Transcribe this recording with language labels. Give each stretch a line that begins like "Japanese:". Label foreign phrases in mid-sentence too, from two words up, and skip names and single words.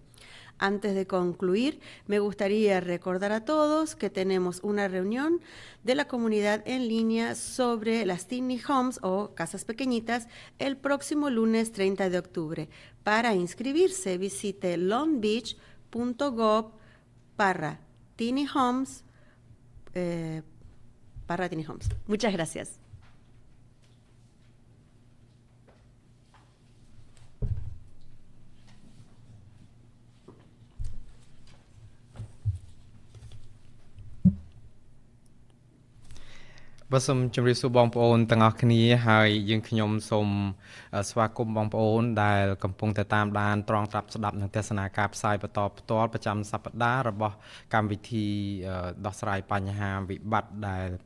Spanish: Antes de concluir, me gustaría recordar a todos que tenemos una reunión de la comunidad en línea sobre las
English: tiny homes
Spanish: o casas pequeñitas el próximo lunes 30 de octubre. Para inscribirse, visite longbeach.gov /
English: tiny homes.
Spanish: Muchas gracias.
Khmer: Bàសូមជម្រាបសួរបងប្អូនទាំងអស់គ្នាហើយយើងខ្ញុំសូមស្វាគមន៍បងប្អូនដែលកំពុងតែតាមដានត្រង់ត្រាប់ស្ដាប់នឹងទស្សនាការផ្សាយបន្តផ្ទាល់ប្រចាំសប្តាហ៍របស់កម្មវិធីដោះស្រាយបញ្ហាវិបត្តិដែលពា